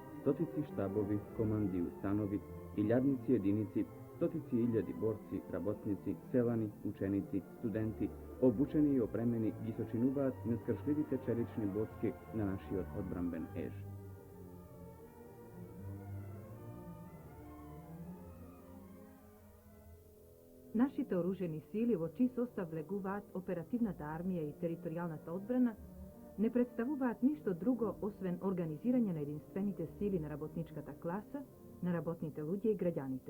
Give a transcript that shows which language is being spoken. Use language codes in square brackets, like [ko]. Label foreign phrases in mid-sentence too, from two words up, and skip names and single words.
[mk] stotици štabovi, komandi u stanovi, iljadnici jedinici, stotици iljadi borci, работници, селани, ученици, студенти, обучени и опремени ги сочинуваат нескршливите челични боцки на нашиот одбранбен еж. Нашите оружени сили во чий состав влегуваат оперативната армија и територијалната одбрана не представуваат ништо друго освен организирање на единствените сили на работничката класа, на работните луѓе и граѓаните.